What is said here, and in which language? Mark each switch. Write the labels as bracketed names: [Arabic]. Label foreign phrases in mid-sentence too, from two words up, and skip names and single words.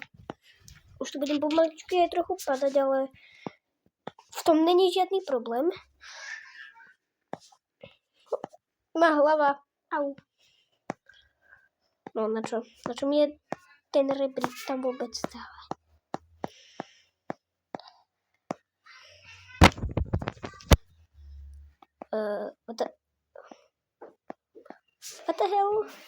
[Slovak] Už tu budem pomaličky aj trochu padať, ale v tom není žiadny problém. Má hlava. Au. No na čo? Na čo mi je ten rebrík tam vôbec stáva? [English] What the hell?